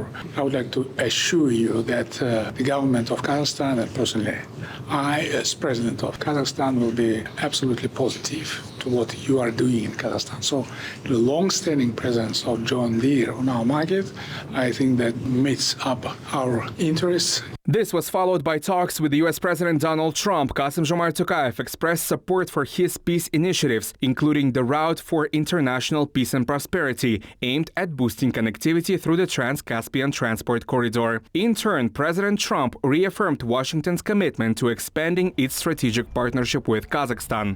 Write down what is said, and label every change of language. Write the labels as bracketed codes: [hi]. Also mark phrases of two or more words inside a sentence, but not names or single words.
[en] I would like to assure you that the government of Kazakhstan and personally I, as president of Kazakhstan, will be absolutely positive to what you are doing in Kazakhstan. So the long-standing presence of John Deere on our market, I think that meets up our interests. This was followed by talks with U.S. President Donald Trump. Kасым-Жомарт Токаев expressed support for his peace initiatives, including the Route for International Peace and Prosperity, aimed at boosting connectivity through the Trans-Caspian Transport Corridor. In turn, President Trump reaffirmed Washington's commitment to expanding its strategic partnership with Kazakhstan.